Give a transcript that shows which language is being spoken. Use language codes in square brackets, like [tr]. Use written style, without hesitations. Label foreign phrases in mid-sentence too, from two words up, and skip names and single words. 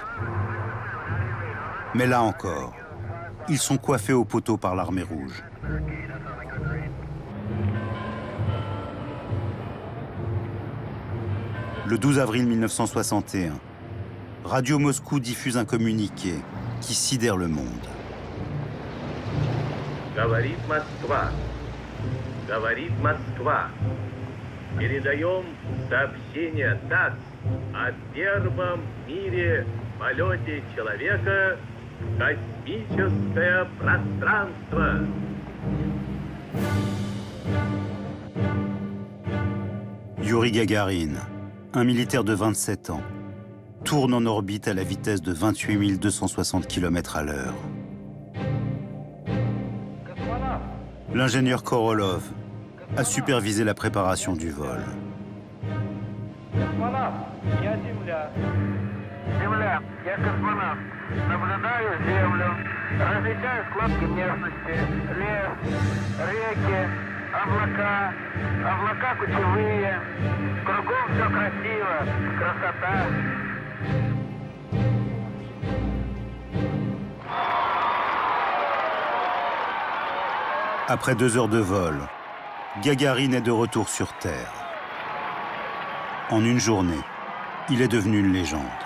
[fr] Mais là encore, ils sont coiffés au poteau par l'Armée rouge. Le 12 avril 1961, Radio Moscou diffuse un communiqué qui sidère le monde. [ru] Говорит Москва. Говорит Москва. Передаем сообщение ТАСС о первом в мире полете человека в космическое пространство. [fr] Yuri Gagarin, un militaire de 27 ans, tourne en orbite à la vitesse de 28 260 km à l'heure. L'ingénieur Korolev a supervisé la préparation du vol. [ru] Земля, я космонавт. Наблюдаю Землю, различаю складки местности, лес, реки, облака, облака кучевые. Кругом все красиво, красота. [fr] Après 2 heures de vol, Gagarine est de retour sur Terre. En une journée, il est devenu une légende.